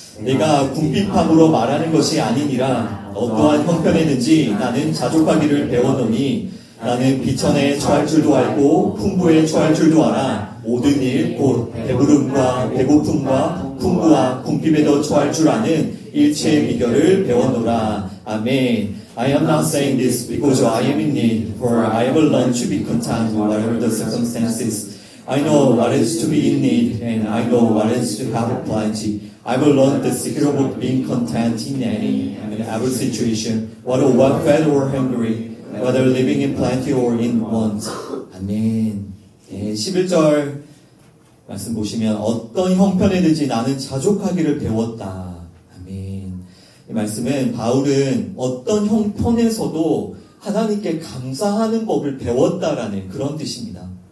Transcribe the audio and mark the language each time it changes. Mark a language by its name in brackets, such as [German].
[Korean] 내가 궁핍함으로 말하는 것이 아니니라 어떠한 형편에든지 나는 자족하기를 배웠노니 나는 비천에 처할 줄도 알고 풍부에 처할 줄도 알아 모든 일 곧 배부름과 배고픔과 풍부와 궁핍에도 처할 줄 아는 일체의 비결을 배웠노라. 아멘. [English] I am not saying this because I am in need, for I have learned to be content whatever the circumstances. I know what is to be in need, and I know what is to have plenty. I will learn the secret of being content in any and every situation, whether well fed or hungry, whether living in plenty or in want. [Korean] 아멘. 네, 11절 말씀 보시면 어떤 형편에든지 나는 자족하기를 배웠다. 아멘. 이 말씀은 바울은 어떤 형편에서도 하나님께 감사하는 법을 배웠다라는 그런 뜻입니다.